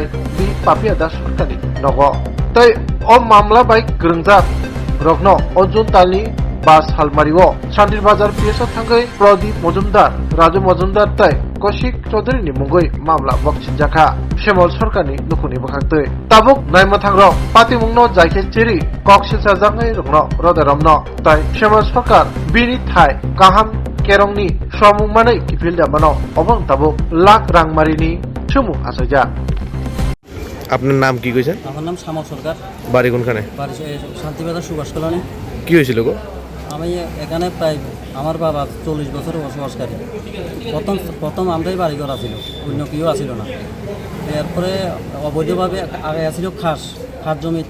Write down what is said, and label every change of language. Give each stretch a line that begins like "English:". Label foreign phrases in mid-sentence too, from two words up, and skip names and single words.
Kok Borok: Bi Papia Das Sorkari Nogo Tai O Mamla Baik Grungjak Rokno Ojun Tali Bas Halmariwo Shandir Bazar Piesa Tangai Prodip Mojumdar Raju Mojumdar Tai Koshik Chaudhary ni mungoi Mamla Bokchinjaka Shemol Sorkani Nukuni Bakaktui Tabuk Naimatangrok Pati Mungno Jaike Chiri Koksil Sajangai Rukno Rodaramno Tai Shemol Sorkar Bini Thai Kaham Kerongni Shomungmanai Kipilda Mano Obang Tabuk Lak Rangmarini Chumu Asaja
Bangla: আপনার নাম কি কইছেন? আমার নাম শ্যামল সরকার। বাড়ি কোনখানে? বাড়ি শান্তিবাজার সুভাষ কলোনি। কি হয়েছিল গো? আমি এখানে প্রায় আমার বাবা 40 বছর বসবাসকারী। প্রথম আমরাই বাড়ি করা ছিল, অন্য কেউ আসিল না। এরপরে অবৈধভাবে আগে আসিল খাস জমিতে।